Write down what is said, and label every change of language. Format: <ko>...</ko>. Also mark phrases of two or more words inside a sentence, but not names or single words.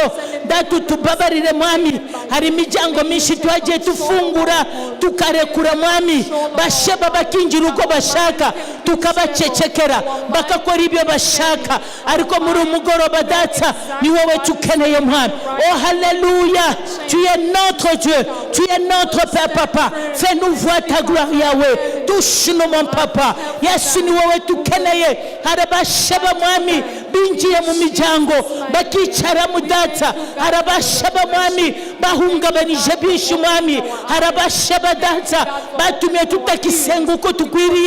<rw>Data tubabarire mwami, hari imiryango myinshi twagiye tufungura tukarekura mwami. Basheba bakinjira uko bashaka, tukabacecekera bakakora ibyo bashaka, ariko muri umugoroba data ni wowe tukeneye mwami. Oh haleluya,</rw> <fr>tu es notre Dieu, tu es notre Père Papa. Fais-nous voir ta gloire Yahweh, touche nous mon papa.</fr> <rw>Yesu ni wowe tukeneye. Harabashaba mwami binjiye mu miryango bakicara mu data. Harabashaba mwami bahungabanije bishi mwami. Harabashaba data batumye tutakisenga uko tukwiriye.</rw>